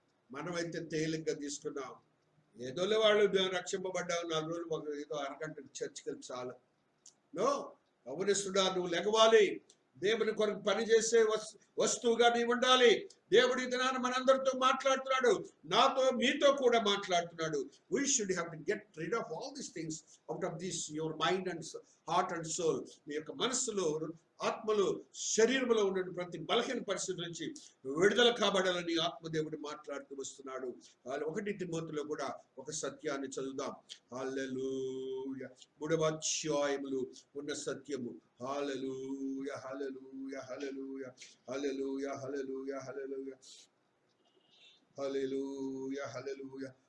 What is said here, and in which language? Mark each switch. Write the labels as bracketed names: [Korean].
[Telugu] మనమైతే తేలిగ్గా తీసుకున్నాం. ఏదోలే వాళ్ళు రక్షింపబడ్డావు, 4 రోజులు ఏదో అరగంట చర్చికి వెళ్ళి చాలు. నో, అవనిస్తున్నా, నువ్వు లెగవాలి. దేవుని కొరకు పనిచేసే వస్తువుగా నీవు ఉండాలి. దేవుడు ఈ దినాన్ని మనందరితో మాట్లాడుతున్నాడు, నాతో మీతో కూడా మాట్లాడుతున్నాడు. [English] We should have to get rid of all these things out of this your mind and heart and soul. [Telugu] మీ యొక్క మనస్సులో, ఆత్మలో, శరీరంలో ఉన్న ప్రతి బలహీన పరిస్థితి నుంచి విడుదల కాబడాలని ఆత్మదేవుడు మాట్లాడుతూ వస్తున్నాడు. 1 తిమోతిలో కూడా ఒక సత్యాన్ని చదువుదాం. హల్లెలూయా. 3వ అధ్యాయములో ఉన్న సత్యము. హల్లెలూయా, హల్లెలూయా, హల్లెలూయా, హల్లెలూయా, హల్లెలూయా, హల్లెలూయా, హల్లెలూయా, హల్లెలూయా.